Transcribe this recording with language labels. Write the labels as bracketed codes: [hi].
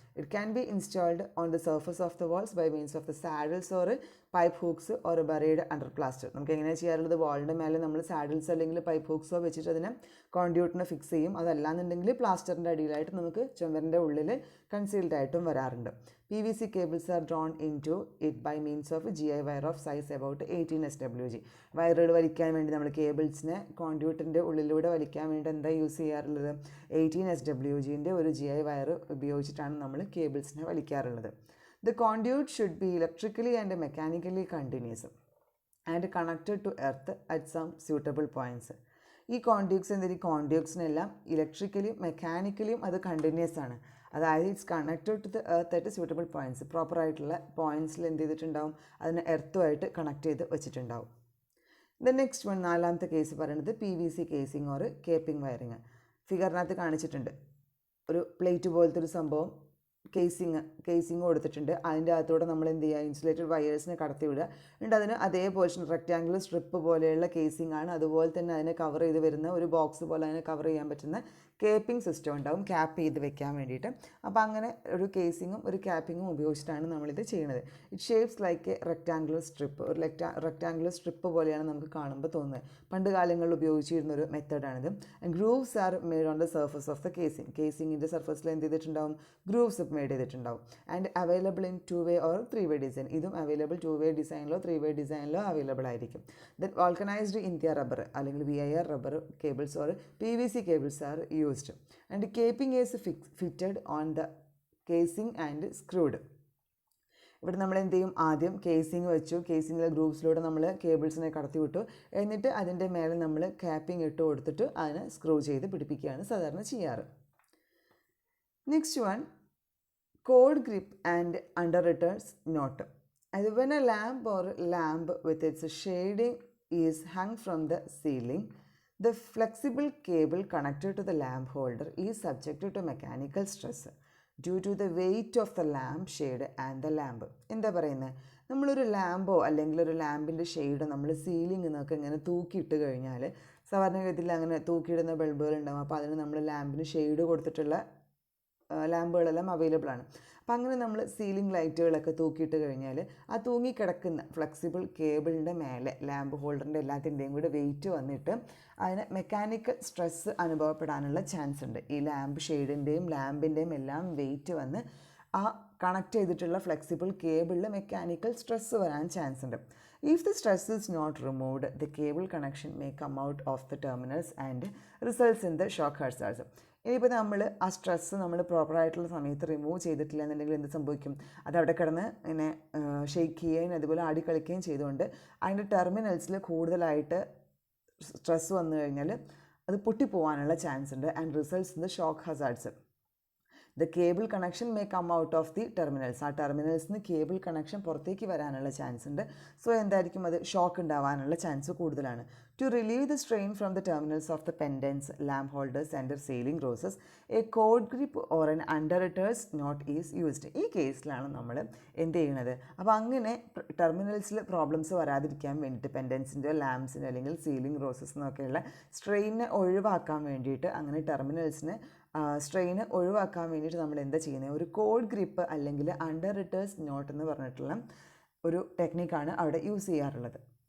[en] It can be installed on the surface of the walls by means of the saddles or pipe hooks or buried under plaster. [ml] നമുക്ക് എങ്ങനെയാണ് ചെയ്യാറുള്ളത്, വാളിൻ്റെ മേലെ നമ്മൾ saddles അല്ലെങ്കിൽ pipe ഹൂക്സോ വെച്ചിട്ട് അതിനെ കോൺഡ്യൂട്ടിനെ ഫിക്സ് ചെയ്യും. അതല്ലാന്നുണ്ടെങ്കിൽ പ്ലാസ്റ്ററിൻ്റെ അടിയിലായിട്ട് നമുക്ക് ചുമരിൻ്റെ ഉള്ളിൽ കൺസീൽഡ് ആയിട്ടും വരാറുണ്ട്. [en] PVC cables are drawn into it by means of a GI wire of size about 18 SWG. [ml] വയറുകൾ വലിക്കാൻ വേണ്ടി നമ്മൾ കേബിൾസിനെ കോൺഡ്യൂട്ടിൻ്റെ ഉള്ളിലൂടെ വലിക്കാൻ വേണ്ടി എന്താ യൂസ് ചെയ്യാറുള്ളത്, 18 SWGൻ്റെ ഒരു GI വയർ ഉപയോഗിച്ചിട്ടാണ് നമ്മൾ കേബിൾസിനെ വലിക്കാറുള്ളത്. [en] The conduit should be electrically and mechanically continuous and connected to earth at some suitable points. [ml] ഈ കോൺഡ്യൂട്ട്സ് എന്തെങ്കിലും കോൺഡ്യൂട്ട്സിനെല്ലാം ഇലക്ട്രിക്കലിയും മെക്കാനിക്കലിയും അത് കണ്ടിന്യൂസ് ആണ്. അതായത് [en] It's connected to the earth at suitable points. [ml] പ്രോപ്പറായിട്ടുള്ള പോയിൻറ്റ്സിൽ എന്ത് ചെയ്തിട്ടുണ്ടാവും, അതിനെ എർത്തുമായിട്ട് കണക്ട് ചെയ്ത് വെച്ചിട്ടുണ്ടാവും. [en] the next one, [ml] നാലാമത്തെ കേസ് പറയുന്നത് PVC കേസിംഗ് ഓർ കേപ്പിംഗ് വയറിങ്. ഫിഗറിനകത്ത് കാണിച്ചിട്ടുണ്ട്. ഒരു പ്ലേറ്റ് പോലത്തെ ഒരു സംഭവം കേസിങ് കൊടുത്തിട്ടുണ്ട്. അതിൻ്റെ അകത്തൂടെ നമ്മൾ എന്ത് ചെയ്യുക, ഇൻസുലേറ്റഡ് വയേഴ്സിനെ കടത്തി വിടുക. എന്നിട്ട് അതിന് അതേ പോർഷൻ റെക്റ്റാങ്കുലർ സ്ട്രിപ്പ് പോലെയുള്ള കേസിംഗ് ആണ്. അതുപോലെ തന്നെ അതിനെ കവർ ചെയ്ത് വരുന്ന ഒരു ബോക്സ് പോലെ അതിനെ കവർ ചെയ്യാൻ പറ്റുന്ന കേപ്പിംഗ് സിസ്റ്റം ഉണ്ടാവും, ക്യാപ്പ് ചെയ്ത് വെക്കാൻ വേണ്ടിയിട്ട്. അപ്പോൾ അങ്ങനെ ഒരു കേസിങ്ങും ഒരു ക്യാപ്പിങ്ങും ഉപയോഗിച്ചിട്ടാണ് നമ്മളിത് ചെയ്യുന്നത്. [en] It shapes like a rectangular strip. [ml] ഒരു റെക്റ്റാങ്കുലർ സ്ട്രിപ്പ് പോലെയാണ് നമുക്ക് കാണുമ്പോൾ തോന്നുന്നത്. പണ്ട് കാലങ്ങളിൽ ഉപയോഗിച്ചിരുന്നൊരു മെത്തേഡാണിത്. [en] grooves are made on the surface of the [ml] കേസിങ്ങിൻ്റെ സർഫസിൽ എന്ത് ചെയ്തിട്ടുണ്ടാവും, ഗ്രൂവ്സ് മെയ്ഡ് ചെയ്തിട്ടുണ്ടാവും. [en] And available in 2-way or 3-way design. [ml] ഇതും അവൈലബിൾ 2-way ഡിസൈനിലോ 3-way ഡിസൈനിലോ അവൈലബിൾ ആയിരിക്കും. [en] Then vulcanised India rubber അല്ലെങ്കിൽ VIR rubber cables or PVC cables are used and caping is fitted on the casing and screwed. [ml] ഇവിടെ നമ്മൾ എന്ത് ചെയ്യും, ആദ്യം casing വെച്ചു, കേസിങ്ങിലെ ഗ്രൂപ്പ്സിലൂടെ നമ്മൾ കേബിൾസിനെ കടത്തി വിട്ടു, എന്നിട്ട് അതിൻ്റെ മേലെ നമ്മൾ ക്യാപ്പിംഗ് ഇട്ട് കൊടുത്തിട്ട് അതിനെ സ്ക്രൂ ചെയ്ത് പിടിപ്പിക്കുകയാണ് സാധാരണ ചെയ്യാറ്. [en] Next one, cord grip and underwriters knot. അത് when a lamp or lamp with its shading is hung from the ceiling, the flexible cable connected to the lamp holder is subjected to mechanical stress due to the weight of the lamp shade and the lamp. [ml] എന്താ പറയുന്നത്, നമ്മളൊരു ലാമ്പോ അല്ലെങ്കിൽ ഒരു ലാമ്പിൻ്റെ ഷെയ്ഡോ നമ്മൾ ceiling നിന്നൊക്കെ ഇങ്ങനെ തൂക്കിയിട്ട് കഴിഞ്ഞാൽ, സാധാരണഗതിയിൽ അങ്ങനെ തൂക്കിയിടുന്ന ബൾബുകൾ ഉണ്ടാകും. അപ്പോൾ അതിന് നമ്മൾ ലാമ്പിന് ഷെയ്ഡ് കൊടുത്തിട്ടുള്ള ലാമ്പുകളെല്ലാം അവൈലബിൾ ആണ്. അപ്പം അങ്ങനെ നമ്മൾ സീലിംഗ് ലൈറ്റുകളൊക്കെ തൂക്കിയിട്ട് കഴിഞ്ഞാൽ ആ തൂങ്ങിക്കിടക്കുന്ന ഫ്ലെക്സിബിൾ കേബിളിൻ്റെ മേലെ ലാമ്പ് ഹോൾഡറിൻ്റെ എല്ലാത്തിൻ്റെയും കൂടെ വെയിറ്റ് വന്നിട്ട് അതിന് മെക്കാനിക്കൽ സ്ട്രെസ്സ് അനുഭവപ്പെടാനുള്ള ചാൻസ് ഉണ്ട്. ഈ ലാമ്പ് ഷെയ്ഡിൻ്റെയും ലാമ്പിൻ്റെയും എല്ലാം വെയിറ്റ് വന്ന് ആ കണക്ട് ചെയ്തിട്ടുള്ള ഫ്ലെക്സിബിൾ കേബിളിൽ മെക്കാനിക്കൽ സ്ട്രെസ്സ് വരാൻ ചാൻസ് ഉണ്ട്. [en] If the stress is not removed, the cable connection may come out of the terminals and results in the shock hazards. [ml] ഇനിയിപ്പോൾ നമ്മൾ ആ സ്ട്രെസ്സ് നമ്മൾ പ്രോപ്പറായിട്ടുള്ള സമയത്ത് റിമൂവ് ചെയ്തിട്ടില്ല എന്നുണ്ടെങ്കിൽ എന്ത് സംഭവിക്കും, അതവിടെ കിടന്ന് ഇങ്ങനെ ഷെയ്ക്ക് ചെയ്യുകയും അതുപോലെ ആടിക്കളിക്കുകയും ചെയ്തുകൊണ്ട് അതിൻ്റെ ടെർമിനൽസിൽ കൂടുതലായിട്ട് സ്ട്രെസ്സ് വന്നു കഴിഞ്ഞാൽ അത് പൊട്ടിപ്പോവാനുള്ള ചാൻസ് ഉണ്ട്. [en] And results in the shock hazards. The cable connection may come out of the terminals. [ml] ആ ടെർമിനൽസിൽ നിന്ന് കേബിൾ കണക്ഷൻ പുറത്തേക്ക് വരാനുള്ള ചാൻസ് ഉണ്ട്. സോ എന്തായിരിക്കും അത് ഷോക്ക് ഉണ്ടാവാനുള്ള ചാൻസ് കൂടുതലാണ്. [en] To relieve the strain from the terminals of the pendants, lamp holders and their ceiling roses, a cord grip or an underwriter's knot is used. [ml] ഈ കേസിലാണ് നമ്മൾ എന്ത് ചെയ്യുന്നത്? അപ്പോൾ അങ്ങനെ ടെർമിനൽസിൽ പ്രോബ്ലംസ് വരാതിരിക്കാൻ വേണ്ടിയിട്ട് പെൻഡൻസിൻ്റെ, ലാംപ്സിൻ്റെ അല്ലെങ്കിൽ സീലിംഗ് റോസസ് എന്നൊക്കെയുള്ള സ്ട്രെയിനെ ഒഴിവാക്കാൻ വേണ്ടിയിട്ട്, അങ്ങനെ ടെർമിനൽസിന് സ്ട്രെയിന് ഒഴിവാക്കാൻ വേണ്ടിയിട്ട് നമ്മൾ എന്താ ചെയ്യുന്നത്? ഒരു കോഡ് ഗ്രിപ്പ് അല്ലെങ്കിൽ അണ്ടർറിറ്റേഴ്സ് നോട്ട് എന്ന് പറഞ്ഞിട്ടുള്ള ഒരു ടെക്നിക്കാണ് അവിടെ യൂസ് ചെയ്യാറുള്ളത്.